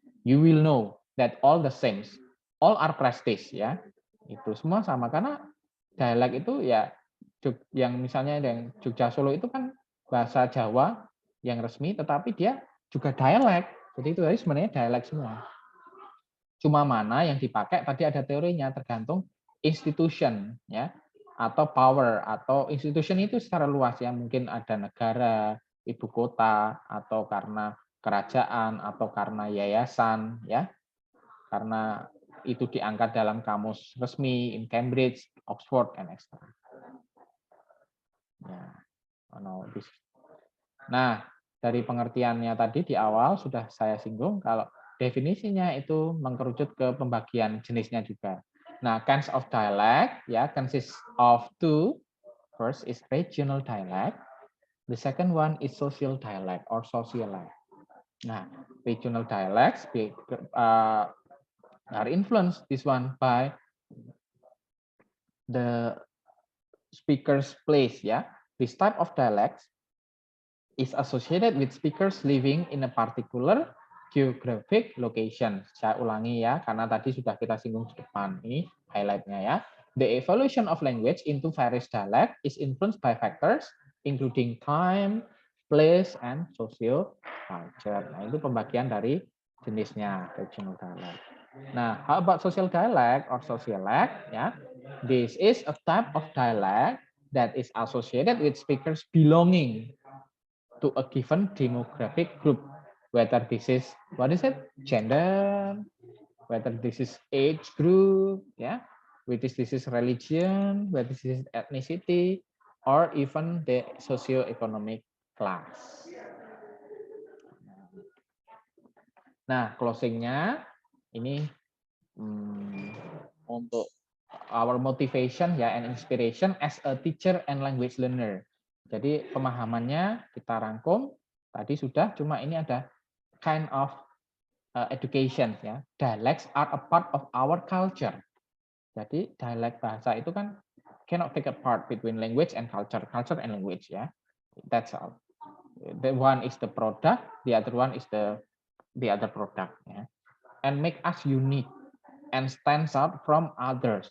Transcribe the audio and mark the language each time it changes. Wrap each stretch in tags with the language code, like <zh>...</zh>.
<en>You will know that all the same, all are prestige, ya.</en> <id>Itu semua sama karena dialek itu ya yang misalnya yang Jogja Solo itu kan bahasa Jawa yang resmi, tetapi dia juga dialek. Jadi itu tadi sebenarnya dialek semua. Cuma mana yang dipakai tadi ada teorinya tergantung institution ya atau power atau institution itu secara luas ya, mungkin ada negara, ibu kota atau karena kerajaan atau karena yayasan ya. Karena itu diangkat dalam kamus resmi</id> <en>in Cambridge, Oxford and etc.</en> <id>Ya. Nah, dari pengertiannya tadi di awal sudah saya singgung kalau definisinya itu mengkerucut ke pembagian jenisnya juga.</id> <en>Nah, kinds of dialect ya consists of two. First is regional dialect. The second one is social dialect or socialite. Nah, regional dialects are influenced this one by the speaker's place ya. This type of dialects is associated with speakers living in a particular geographic location.</en> <id>Saya ulangi ya, karena tadi sudah kita singgung di depan. Ini highlight-nya ya.</id> <en>The evolution of language into various dialect is influenced by factors including time, place, and social culture.</en> <id>Nah, itu pembagian dari jenisnya regional dialect.</id> <en>Nah, how about social dialect or socialect? Ya, this is a type of dialect that is associated with speakers belonging to a given demographic group whether this is, what is it, gender, whether this is age group, yeah, whether this is religion, whether this is ethnicity, or even the socio-economic class.</en> <id>Nah, closingnya ini untuk</id> <en>our motivation ya and inspiration as a teacher and language learner.</en> <id>Jadi pemahamannya kita rangkum tadi sudah, cuma ini ada</id> <en>kind of education</en> <id>ya.</id> <en>Dialects are a part of our culture.</en> <id>Jadi dialek bahasa itu kan</id> <en>cannot take a part between language and culture and language ya. That's all. The one is the product, the other one is the other product ya. And make us unique and stands out from others.</en>